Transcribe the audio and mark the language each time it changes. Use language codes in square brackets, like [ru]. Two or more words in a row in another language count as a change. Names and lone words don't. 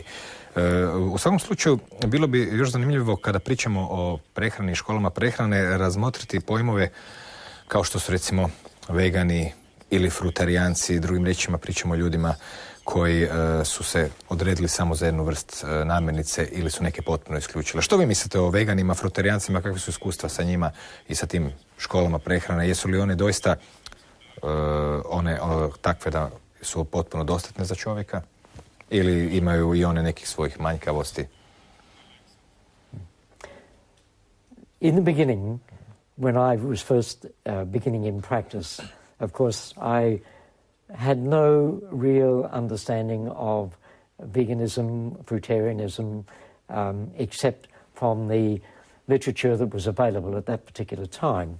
[hr] U svakom slučaju bilo bi još zanimljivo kada pričamo o prehrani i školama prehrane razmotriti pojmove kao što su recimo vegani ili frutarijanci, drugim riječima pričamo o ljudima koji su se odredili samo za jednu vrst namirnice ili su neke potpuno isključile. Što vi mislite o veganima, frutarijancima, kakve su iskustva sa njima i sa tim školama prehrane? Jesu li one doista one takve da su potpuno dostatne za čovjeka ili imaju i one nekih svojih manjkavosti? [en] In the beginning, when I was first beginning in practice, of course, I had no real understanding of veganism, fruitarianism, except from the literature that was available at that particular time.